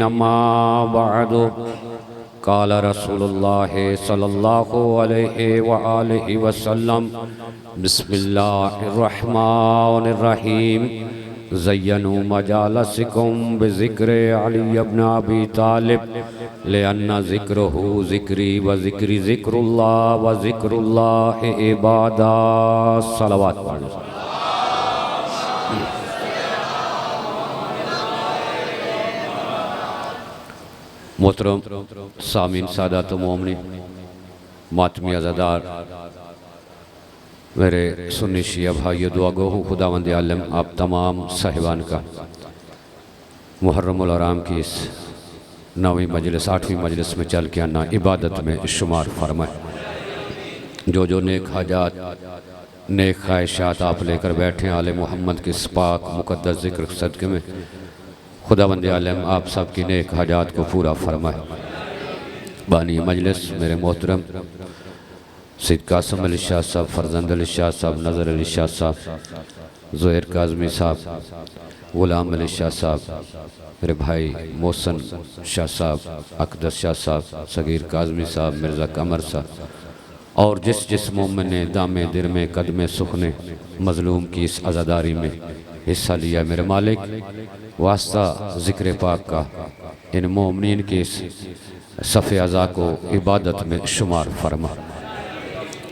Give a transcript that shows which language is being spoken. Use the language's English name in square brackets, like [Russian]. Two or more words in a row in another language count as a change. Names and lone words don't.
[Arabic] أما بعد قال رسول الله صلى الله عليه و آله وسلم. بسم الله الرحمن الرحيم. زينوا مجالسكم بذكر علي ابن أبي طالب لأن ذكره ذكري و ذكري ذكر الله و ذكر الله عبادة. [Urdu] صلوات پڑھو. محترم سامعین سادات مومنین ماتمی عزادار میرے سنی شیعہ بھائیوں دعا گو ہوں خداوند عالم آپ تمام صاحبان کا محرم الحرام کی اس 9ویں مجلس 8ویں مجلس میں چل کے آنا عبادت میں شمار فرمائے. جو جو نیک حاجات نیک خواہشات آپ لے کر بیٹھے آل محمد کے اس پاک مقدس ذکر صدقے میں خداوند عالم آپ سب کی نیک حاجات کو پورا فرمائے. بانی مجلس میرے محترم سید قاسم علی شاہ صاحب، فرزند علی شاہ صاحب، نذر علی شاہ صاحب، ظہر کاظمی صاحب، غلام علی شاہ صاحب، میرے بھائی محسن شاہ صاحب، اقدس شاہ صاحب، صغیر کاظمی صاحب، مرزا قمر صاحب اور جس جس مومن نے دامے در میں قدمے سخنے مظلوم کی اس عزاداری میں حصہ لیا، میرے مالک واسطہ ذکر پاک کا ان مومنین کے اس صف عزا کو عبادت میں شمار فرما.